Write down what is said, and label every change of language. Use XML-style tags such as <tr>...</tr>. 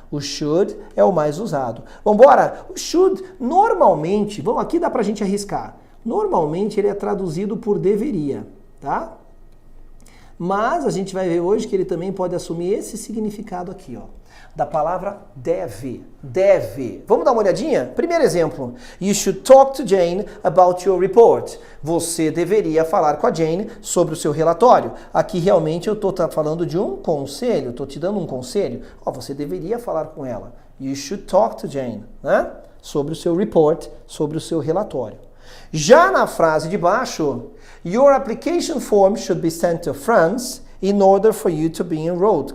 <pt>O should é o mais usado. Vambora? O should, normalmente, vamos aqui dá pra gente arriscar. Normalmente ele é traduzido por deveria, tá? Mas a gente vai ver hoje que ele também pode assumir esse significado aqui, ó. Da palavra deve. Deve. Vamos dar uma olhadinha? Primeiro exemplo.</pt> <en>You should talk to Jane about your report.</en> <pt>Você deveria falar com a Jane sobre o seu relatório. Aqui realmente eu estou falando de um conselho, estou te dando um conselho. Ó, você deveria falar com ela.</pt> <en>You should talk to Jane, né?</en> <pt>Sobre o seu report, sobre o seu relatório. Já na frase de baixo,</pt> <en>your application form should be sent to France in order for you to be enrolled.</en>